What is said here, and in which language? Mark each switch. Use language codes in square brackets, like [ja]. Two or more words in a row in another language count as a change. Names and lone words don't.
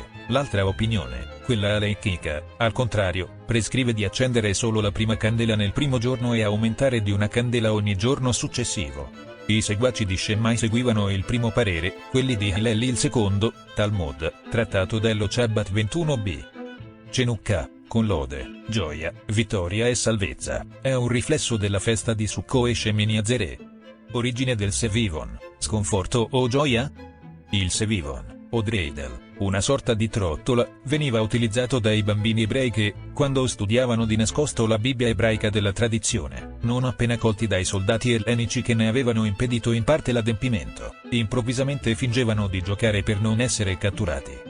[it] L'altra opinione, quella aleicchica, al contrario, prescrive di accendere solo la prima candela nel primo giorno e aumentare di una candela ogni giorno successivo. I seguaci di Shammai seguivano il primo parere, quelli di Hillel il secondo. Talmud, trattato dello Shabbat 21b. Chanukah, con lode, gioia, vittoria e salvezza, è un riflesso della festa di Sukkot e Shemini Atzeret. Origine del Sevivon, sconforto o gioia? Il Sevivon, o Dreidel, una sorta di trottola, veniva utilizzato dai bambini ebrei che, quando studiavano di nascosto la Bibbia ebraica della tradizione, non appena colti dai soldati ellenici che ne avevano impedito in parte l'adempimento, improvvisamente fingevano di giocare per non essere catturati.